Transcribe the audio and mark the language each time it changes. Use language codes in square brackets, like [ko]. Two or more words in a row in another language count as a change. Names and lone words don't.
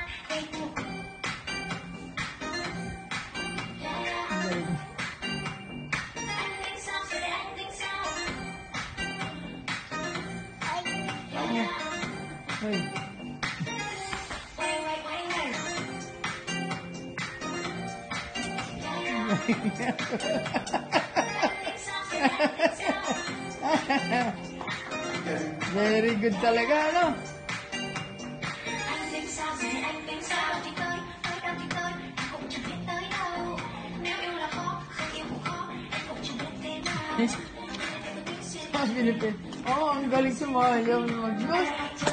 [vi] Hey, anh tính sao rồi để anh tính sao? Quay quay quay quay. [en] Very good [tl] talaga, ano? [vi] Anh tính sao rồi anh tính sao thì tới đâu thì tới, em cũng chẳng biết tới đâu. Nếu yêu là khó, không yêu cũng khó, em cũng chẳng biết thế nào. [tl] Philippines. Oh, ang galing sumayaw mag-Diyos.